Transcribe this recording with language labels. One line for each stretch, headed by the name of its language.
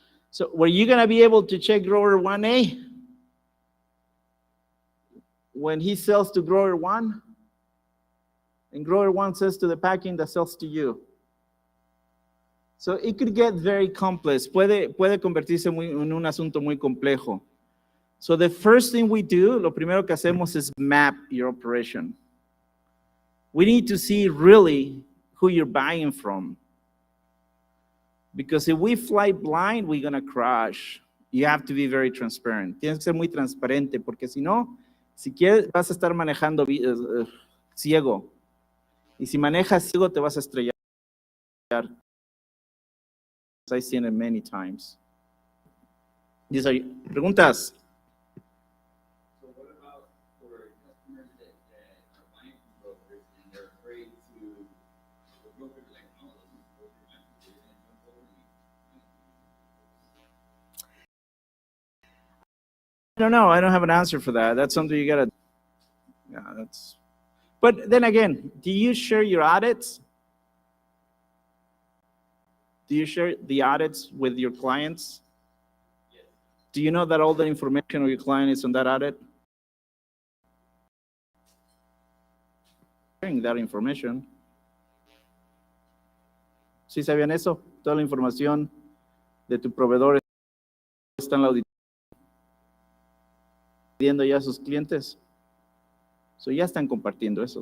English: So were you going to be able to check grower 1A when he sells to grower 1? And grower 1 says to the packing that sells to you. So it could get very complex.
Spanish: Puede convertirse en un asunto muy complejo.
English: So the first thing we do,
Spanish: lo primero que hacemos
English: is map your operation. We need to see really who you're buying from. Because if we fly blind, we're going to crash. You have to be very transparent.
Spanish: Tienes que ser muy transparente, porque si no, si quieres, vas a estar manejando ciego. Y si manejas ciego, te vas a estrellar.
English: I've seen it many times. These are preguntas. So what about for customers that are buying from brokers and they're afraid to, the broker's like, no, let's just go through my position and jump over me. I don't know. I don't have an answer for that. That's something you gotta. Yeah, that's. But then again, do you share your audits? Do you share the audits with your clients? Yes. Do you know that all the information of your client is on that audit? Sharing that information.
Spanish: ¿Sí sabían eso? Toda la información de tu proveedor está en la auditoría pidiendo ya a sus clientes. So ya están compartiendo eso.